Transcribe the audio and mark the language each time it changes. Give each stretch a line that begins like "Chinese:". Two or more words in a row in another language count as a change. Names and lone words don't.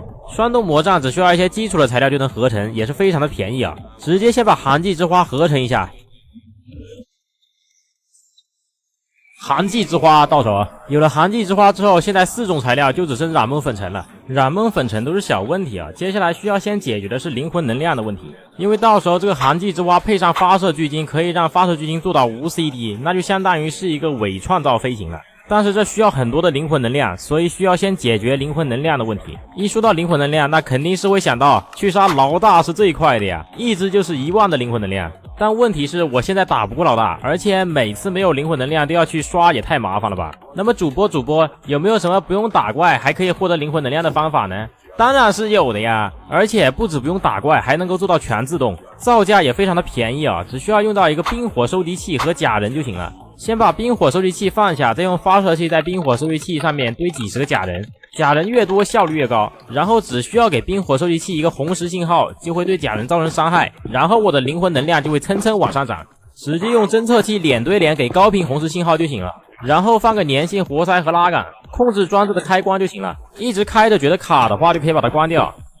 Chinese: 霜凍魔杖只需要一些基礎的材料就能合成，也是非常的便宜啊！直接先把寒季之花合成一下。寒季之花到手，有了寒季之花之後，现在4种材料就只剩染梦粉尘了。染梦粉尘都是小問題啊，接下來需要先解決的是靈魂能量的問題，因為到時候這個寒季之花配上發射巨晶，可以讓發射巨晶做到無 CD， 那就相當於是一個偽創造飛行了。但是這需要很多的靈魂能量，所以需要先解決靈魂能量的問題。一說到靈魂能量，那肯定是會想到去殺老大是最快的呀，一直就是1萬的靈魂能量。但問題是我現在打不過老大，而且每次沒有靈魂能量都要去刷，也太麻煩了吧。那麼主播有沒有什麼不用打怪還可以獲得靈魂能量的方法呢？當然是有的呀，而且不止不用打怪，還能夠做到全自动，造價也非常的便宜啊，只需要用到一個冰火收集器和假人就行了。先把冰火收集器放下，再用发射器在冰火收集器上面堆几十個假人，假人越多效率越高，然後只需要給冰火收集器一個紅石信號，就會對假人造成傷害，然後我的靈魂能量就會蹭蹭往上漲。直接用偵測器臉對臉給高頻紅石信號就行了，然後放個粘性活塞和拉桿，控制裝置的開關就行了，一直開着覺得卡的話就可以把它關掉。